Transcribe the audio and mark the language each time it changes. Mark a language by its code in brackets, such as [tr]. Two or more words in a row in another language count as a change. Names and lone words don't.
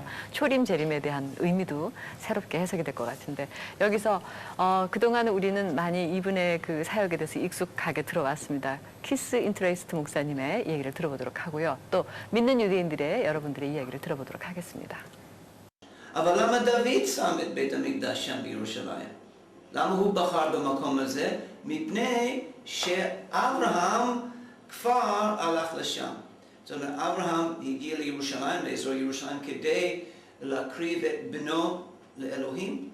[ko] 초림, 재림에 대한 의미도 새롭게 해석이 될 것 같은데 여기서 그동안 우리는 많이 이분의 그 사역에 대해서 익숙하게 들어왔습니다. 키스 인트레이스트 목사님의 얘기를 들어보도록 하고요. 또 믿는 유대인들의 여러분들의 이야기를 들어보도록 하겠습니다. [he] אבל למה דוד שם את בית המקדש שם בירושלים? למה הוא בחר במקום הזה? מפני שאברהם כבר הלך לשם. זאת אומרת, אברהם הגיע לירושלים, לאזור ירושלים, כדי להקריב את בנו לאלוהים.